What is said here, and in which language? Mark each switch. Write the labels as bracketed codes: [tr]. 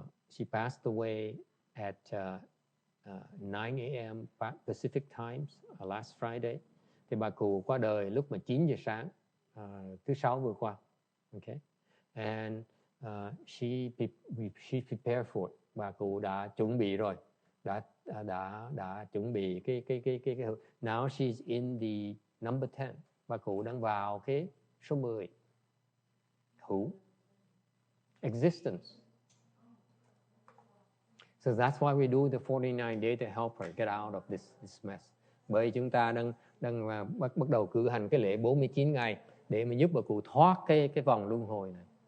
[en] She passed away at 9 a.m. Pacific Times last Friday. [vi] Thì bà cụ qua đời lúc mà 9 giờ sáng thứ Sáu vừa qua. [en] Okay. And she prepared for it. [vi] Bà cụ đã chuẩn bị rồi. Đã chuẩn bị cái [en] now she's in the number 10. [vi] Bà cụ đang vào cái số 10. [en] Who? Existence. So that's why we do the 49 days to help her get out of this mess. [vi] Bởi chúng ta đang bắt đầu cử hành cái lễ 49 ngày để mà giúp bà cụ thoát cái vòng luân hồi này.